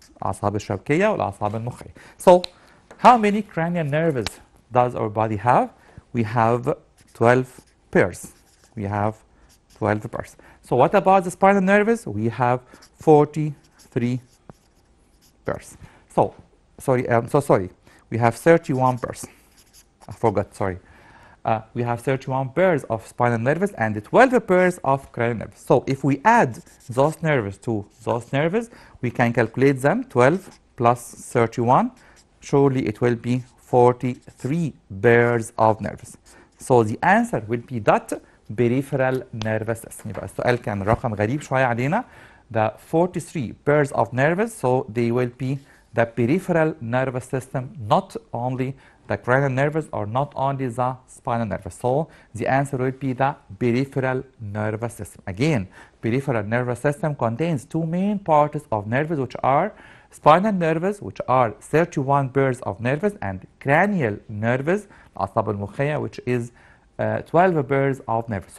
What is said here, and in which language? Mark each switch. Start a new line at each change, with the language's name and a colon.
Arabic: الأعصاب الشوكية والأعصاب المخية.
English: So how many cranial nerves does our body have? We have 12 pairs. We have 12 pairs. So what about the spinal nerves? We have 43 pairs. So, sorry, I'm so sorry. We have 31 pairs. I forgot, sorry. We have 31 pairs of spinal nerves and 12 pairs of cranial nerves. So if we add those nerves to those nerves, we can calculate them. 12 plus 31, surely it will be 43 pairs of nerves. So the answer will be that peripheral nervous system.
Arabic: يبقى السؤال كان رقم غريب شوية علينا.
English: The 43 pairs of nerves, so they will be the peripheral nervous system, not only the cranial nerves or not only the spinal nerves. So the answer will be the peripheral nervous system. Again, peripheral nervous system contains two main parts of nerves, which are spinal nerves, which are 31 pairs of nerves, and cranial nerves,
Arabic: الأعصاب المخية,
English: which is 12 pairs of nerves.